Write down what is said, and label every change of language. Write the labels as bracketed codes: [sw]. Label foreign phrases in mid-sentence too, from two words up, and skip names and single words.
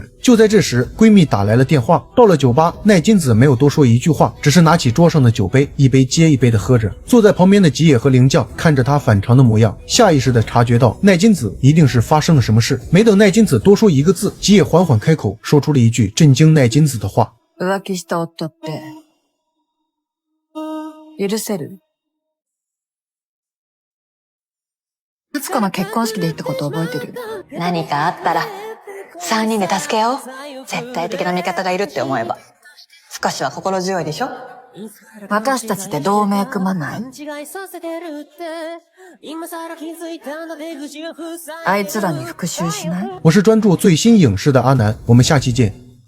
[zh] 就在这时，闺蜜打来了电话。到了酒吧，奈津子没有多说一句话，只是拿起桌上的酒杯，一杯接一杯的喝着。坐在旁边的吉野和铃将看着她反常的模样，下意识地察觉到奈津子一定是发生了什么事。没等奈津子多说一个字，吉野缓缓开口，说出了一句震惊奈津子的话： [ja] 浮気した夫って許せる？夏子の結婚式で言ったこと覚えてる？何かあったら3人で助け合おう。絶対的な味方がいるって思えば少しは心強いでしょ。私たちで同盟組まない？あいつらに復讐しない？ [zh] 我是专注最新影视的阿南，我们下期见。